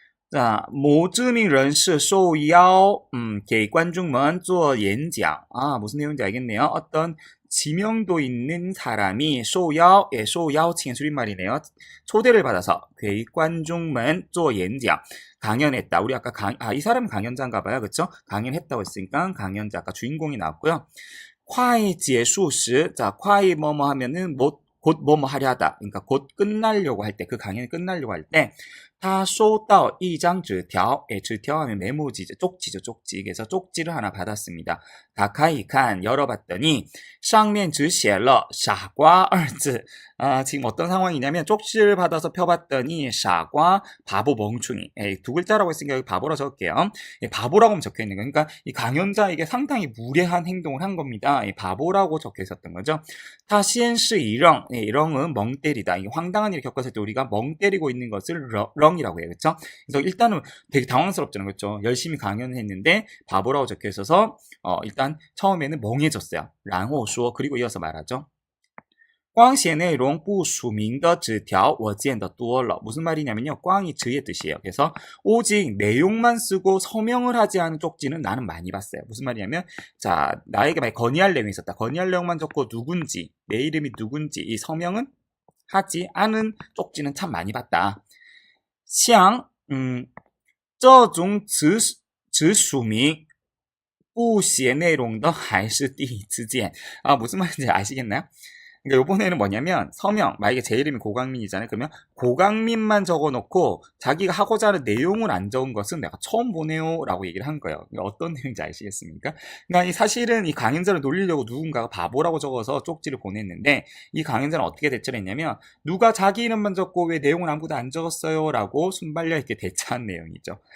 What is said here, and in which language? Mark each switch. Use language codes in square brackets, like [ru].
[zh] 자, 某知名人士受邀给观众们做演讲. [ko] 무슨 내용인지 알겠네요. 어떤 지명도 있는 사람이 受邀, 예, 受邀请 줄임말이네요. 초대를 받아서 [zh] 给观众们做演讲. [ko] 강연했다. 우리 아까 이 사람은 강연자인가 봐요. 그렇죠? 강연했다고 했으니까 강연자, 아까 주인공이 나왔고요. [zh] 快结束时. [ko] 자, 快 뭐뭐 하면은 곧 뭐뭐 하려 하다. 그러니까 곧 끝나려고 할 때, 그 강연이 끝나려고 할 때, [zh] 他收到一张纸条. [ko] 예, 纸条 하면 메모지죠. 쪽지죠, 쪽지. 그래서 쪽지를 하나 받았습니다. [zh] 打开一看, [ko] 열어봤더니 [zh] 上面只写了傻瓜二字. [ko] 지금 어떤 상황이냐면 쪽지를 받아서 펴봤더니 傻瓜, 바보, 멍충이. 예, 두 글자라고 했으니까 여기 바보라 적을게요. 예, 바보라고 적혀있는 거예요. 그러니까 이 강연자에게 상당히 무례한 행동을 한 겁니다. 예, 바보라고 적혀 있었던 거죠. [zh] 他先是一愣. [ko] 예, 愣은 멍 때리다. 이게 황당한 일을 겪었을 때 우리가 멍 때리고 있는 것을 렁이라고 해요. 그렇죠? 그래서 일단은 되게 당황스럽잖아요. 그렇죠? 열심히 강연을 했는데 바보라고 적혀 있어서 일단 처음에는 멍해졌어요. [zh] 然后说, [ko] 그리고 이어서 말하죠. [zh] 光写内容不署名的纸条我见得多了. [ko] 무슨 말이냐면요. 꽝이 즈의 뜻이에요. 그래서 오직 내용만 쓰고 서명을 하지 않은 쪽지는 나는 많이 봤어요. 무슨 말이냐면, 자, 나에게 만약 건의할 내용이 있었다. 건의할 내용만 적고 누군지, 내 이름이 누군지, 이 서명은 하지 않은 쪽지는 참 많이 봤다. [zh] 像这种只署名不写内容的还是第一次见. [ko] 무슨 말인지 아시겠나요? 그러니까 요번에는 뭐냐면 서명, 만약에 제 이름이 고강민이잖아요. 그러면 고강민만 적어놓고 자기가 하고자 하는 내용을 안 적은 것은 내가 처음 보네요 라고 얘기를 한 거예요. 그러니까 어떤 내용인지 아시겠습니까? 그러니까 사실은 이 강연자를 놀리려고 누군가가 바보라고 적어서 쪽지를 보냈는데, 이 강연자는 어떻게 대처를 했냐면 누가 자기 이름만 적고 왜 내용을 아무도 안 적었어요 라고 순발력 있게 대처한 내용이죠.